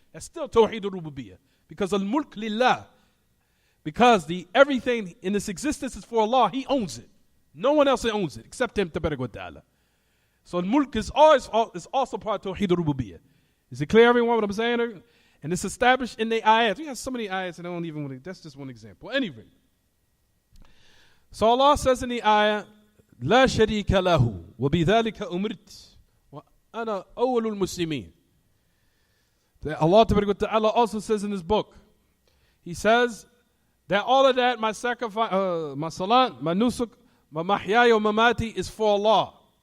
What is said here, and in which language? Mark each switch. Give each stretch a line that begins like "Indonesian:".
English: That's still Tawheed al-Rububiyyah. Because al-mulk lillah. Because everything in this existence is for Allah. He owns it. No one else owns it except him, tabarak wa ta'ala. So al-mulk is also part of Tawheed al-Rububiyyah. Is it clear, everyone, what I'm saying? And it's established in the ayat. We have so many ayats and I don't even want to, that's just one example. Anyway. So Allah says in the ayah,
Arabic: لا شريك له وبذلك أمرت وأنا أول المسلمين.
English: Allah Ta'ala also says in his book, he says that all of that, my sacrifice, my salat, my nusuk, my mahyaya, mamati is for Allah.